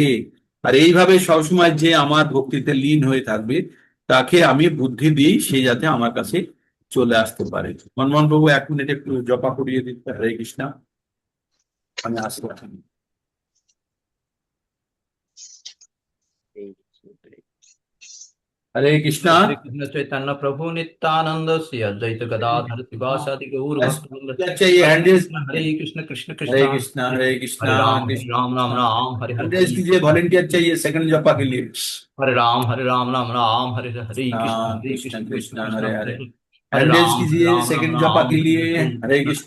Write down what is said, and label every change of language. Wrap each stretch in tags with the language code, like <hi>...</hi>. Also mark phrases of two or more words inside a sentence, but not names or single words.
<bn>আর এইভাবে সবসময় যে আমার ভক্তিতে লীন হয়ে থাকবে, তাকে আমি বুদ্ধি দিই, সে যাতে আমার কাছে চলে আসতে পারে। মনমোহন বাবু 1 মিনিট একটু জপা করিয়ে দিতে। হরে কৃষ্ণ। আমি আসতে পারি। হরে কৃষ্ণ।</bn> <sa>श्री कृष्ण चैतन्य प्रभु नित्यानंद श्री अद्वैत गदाधर शिवासादि गौर भक्तवृंद।</sa> <hi>क्या चाहिए? हैंडरेस।</hi> <sa>हरे कृष्ण कृष्ण कृष्ण हरे कृष्ण हरे कृष्ण हरे राम राम कृष्ण। राम हरे हरे</sa> <hi>हैंडरेस कीजिए, वॉलेंटियर चाहिए सेकंड जपा के लिए।</hi> <sa>हरे राम राम राम हरे हरे कृष्ण कृष्ण कृष्ण कृष्ण कृष्ण कृष्ण हरे हरे हरे। हरे</sa> <hi>हैंडरेस</hi> <sa>हरे</sa> <hi>कीजिए</hi> <sa>राम राम</sa> <hi>सेकंड जपा</hi> <sa>राम</sa> <hi>के</hi> <sa>हरे</sa> <hi>लिए।</hi> <sa>हरे कृष्ण</sa>